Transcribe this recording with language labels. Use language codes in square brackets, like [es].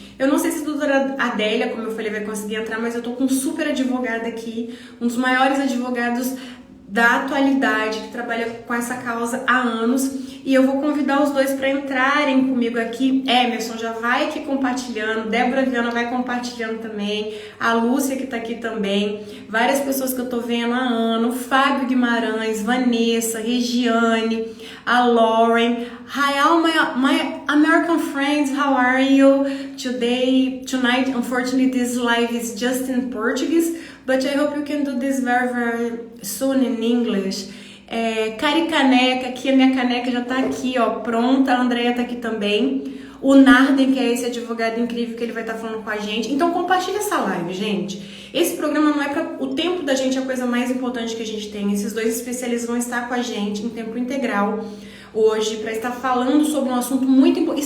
[pt] Eu não sei se a doutora Adélia, como eu falei, vai conseguir entrar, mas eu tô com um super advogado aqui, um dos maiores advogados da atualidade, que trabalha com essa causa há anos, e eu vou convidar os dois para entrarem comigo aqui. Emerson já vai aqui compartilhando, Débora Viana vai compartilhando também, a Lúcia que tá aqui também, várias pessoas que eu tô vendo há anos, Fábio Guimarães, Vanessa, Regiane, a Lauren. [en] Hi all my American friends, how are you? Tonight, unfortunately, this live is just in Portuguese, but I hope you can do this very, very soon in English. [pt] Caricaneca, aqui a minha caneca já tá aqui, ó, pronta. A Andrea tá aqui também. O Narden, que é esse advogado incrível que ele vai estar falando com a gente. Então compartilha essa live, gente. Esse programa não é para o tempo da gente, é a coisa mais importante que a gente tem. Esses dois especialistas vão estar com a gente em tempo integral hoje para estar falando sobre um assunto muito importante.